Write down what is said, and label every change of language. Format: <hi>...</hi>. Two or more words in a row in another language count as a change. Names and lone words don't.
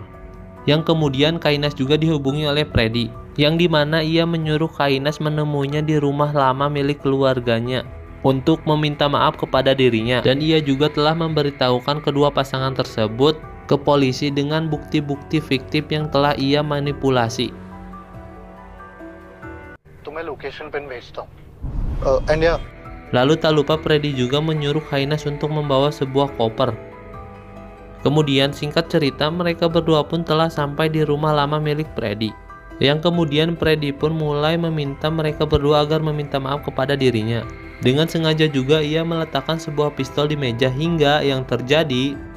<id>Yang kemudian Kainas juga dihubungi oleh Freddy, yang dimana ia menyuruh Kainas menemuinya di rumah lama milik keluarganya untuk meminta maaf kepada dirinya, dan ia juga telah memberitahukan kedua pasangan tersebut ke polisi dengan bukti-bukti fiktif yang telah ia manipulasi.</id> <hi>तुम्हें</hi> <en>location pin</en> <hi>भेजता हूँ। एंड या</hi> <id>Lalu tak lupa Freddy juga menyuruh Kainas untuk membawa sebuah koper. Kemudian singkat cerita, mereka berdua pun telah sampai di rumah lama milik Freddy. Yang kemudian Freddy pun mulai meminta mereka berdua agar meminta maaf kepada dirinya. Dengan sengaja juga ia meletakkan sebuah pistol di meja hingga yang terjadi.</id>